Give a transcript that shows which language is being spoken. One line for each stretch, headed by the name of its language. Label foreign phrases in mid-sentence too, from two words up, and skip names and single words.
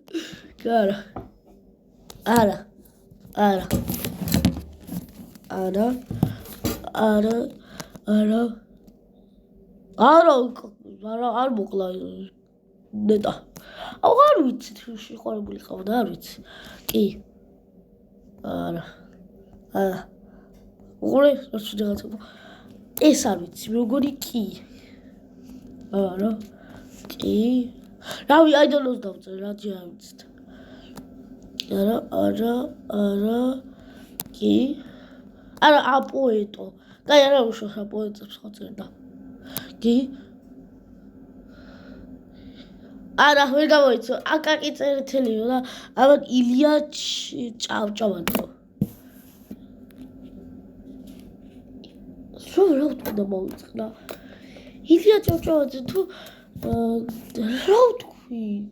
Georgian: არა არ მოკლა ნეტა არ ვიცი თუ შეყვარებული ყავდა არ ვიცი კი არა უყურე რაღაცა ეს არ ვიცი როგორი კი არა კი რავი
English: I don't know
Georgian: დავწერე რა ჯერ არ ვიცით არა კი არა აპოეტო კაი არა უშავს აპოეტებს ხო წერდა კი არა ვერ გამოიცო აკაკი წერეთელიო და ამან ილია ჭავჭავაძე სულ რა ვთქვა მოვიწყდა ილია ჭავჭავაძე თუ რა ვთქვი